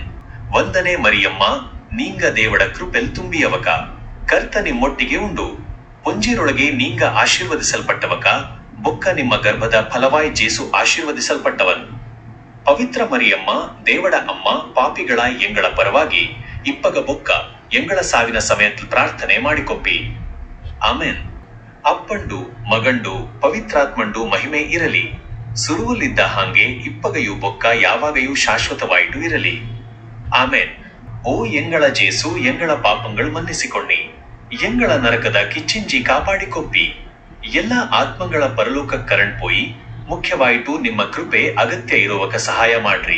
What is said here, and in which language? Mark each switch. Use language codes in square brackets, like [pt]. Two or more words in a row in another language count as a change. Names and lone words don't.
[kfa] ವಂದನೆ ಮರಿಯಮ್ಮ ನೀಂಗ ದೇವಡ ಕೃಪೆಲ್ ತುಂಬಿಯವಕ, ಕರ್ತ ನಿಮ್ಮೊಟ್ಟಿಗೆ ಉಂಡು, ಪೊಂಜಿರೊಳಗೆ ನೀಂಗ ಆಶೀರ್ವದಿಸಲ್ಪಟ್ಟವಕ, ಬೊಕ್ಕ ನಿಮ್ಮ ಗರ್ಭದ ಫಲವಾಯಿ ಜೇಸು ಆಶೀರ್ವದಿಸಲ್ಪಟ್ಟವನ್. ಪವಿತ್ರ ಮರಿಯಮ್ಮ ದೇವಡ ಅಮ್ಮ ಪಾಪಿಗಳ ಎಂಗಳ ಪರವಾಗಿ ಇಪ್ಪಗ ಬೊಕ್ಕ ಎಂಗಳ ಸಾವಿನ ಸಮಯத்தில் ಪ್ರಾರ್ಥನೆ ಮಾಡಿಕೊಪ್ಪಿ. ಆಮೇನ್. ಅಪ್ಪಂಡು ಮಗಂಡು ಪವಿತ್ರಾತ್ಮಂಡು ಮಹಿಮೆ ಇರಲಿ, ಸುರುವಲ್ಲಿದ್ದ ಹಾಗೆ ಇಪ್ಪಗಯು ಬೊಕ್ಕ ಯಾವಾಗಯೂ ಶಾಶ್ವತವಾಯಿತು ಇರಲಿ. ಆಮೇನ್. ಓ ಎಂಗಳ ಜೇಸು ಎಂಗಳ ಪಾಪங்கள் ಮನ್ನಿಸಿಕೊಣ್ಣಿ, ಎಂಗಳ ನರಕದ ಕಿಚ್ಚಿಂಜಿ ಕಾಪಾಡಿಕೊಪ್ಪಿ, ಎಲ್ಲ ಆತ್ಮಗಳ ಪರಲೋಕ ಕರಣ್ ಪೋಯಿ, ಮುಖ್ಯವಾಯಿತು ನಿಮ್ಮ ಕೃಪೆ ಅಗತ್ಯ ಇರುವಕ ಸಹಾಯ ಮಾಡ್ರಿ.